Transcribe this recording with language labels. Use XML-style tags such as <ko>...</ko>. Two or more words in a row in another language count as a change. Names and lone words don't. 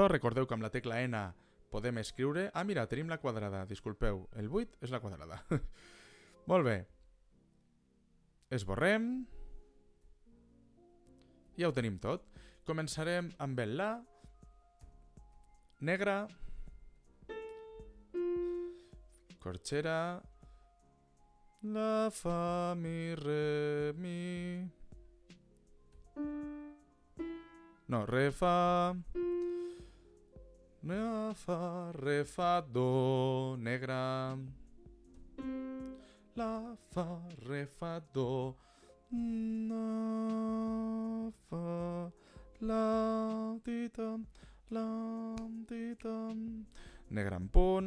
<ca>Recordeu que amb la tecla N podem escriure... Ah, mira, tenim la quadrada. Disculpeu, el 8 és la quadrada. Molt bé. Esborrem. Ja ho tenim tot. Començarem amb el la. Negra. Corxera. La, fa, mi, re, mi. No, re, fa. Re, fa, do. Negra. La, fa, re, fa, do. La, fa, la, tita, la, tita. Negra en punt.</ca>